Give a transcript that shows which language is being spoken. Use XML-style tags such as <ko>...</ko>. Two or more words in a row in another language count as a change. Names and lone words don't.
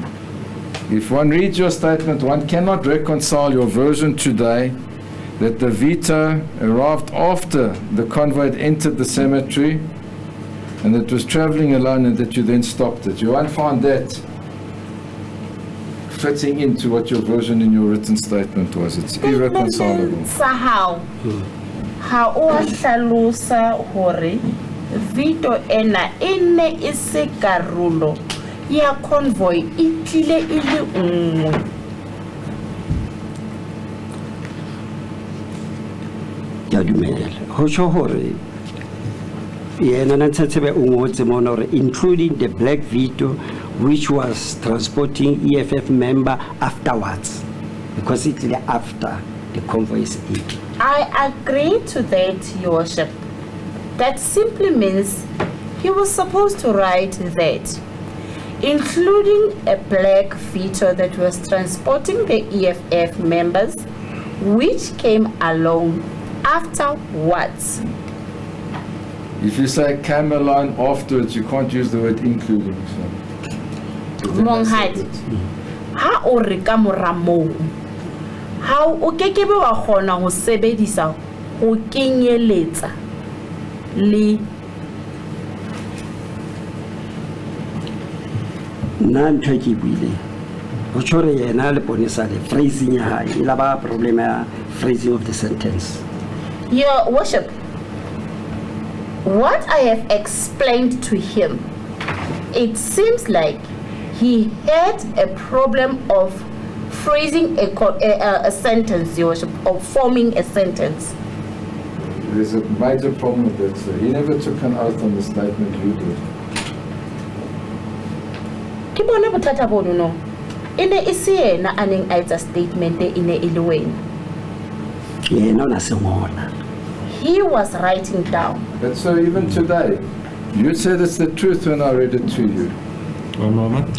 <en>If one reads your statement, one cannot reconcile your version today that the Vito arrived after the convoy had entered the cemetery and that was traveling alone and that you then stopped it. You won't find that fitting into what your version in your written statement was. It's irreconcilable.</en> <st>How o hlalosa hore Vito ena ene ise karolo ya convoy itlile ile nngwe. Ke a dumela. Ho tjho hore yena na Ntsetsebe o ngotse mona hore</st> <en>including the black Vito which was transporting EFF member afterwards, because it's after the convoy is in. I agree to that, Your Worship. That simply means he was supposed to write that, including a black Vito that was transporting the EFF members, which came along afterwards. If you say came along afterwards, you can't use the word including. So</en> <st>Monghadi, ha o re ka mora moo, ha o kekebe wa kgona ho sebedisa ho kenyeletsa le Nna ntho e ke buile ho tjho hore yena le ponesa le phrasing ya hae e la ba problem ya</st> <en>phrasing of the sentence. Your Worship. What I have explained to him, it seems like he had a problem of phrasing a sentence, Your Worship, of forming a sentence. there's a major problem with that, sir. He never took an oath on the statement you did.</en> <st>Ke bona bothata bono no. Ene isi yena a neng a etsa statement e ne e le wena. Yena o na se ngola.</st> <en>He was writing down. But so even today, you said it's the truth when I read it to you. One moment.</en>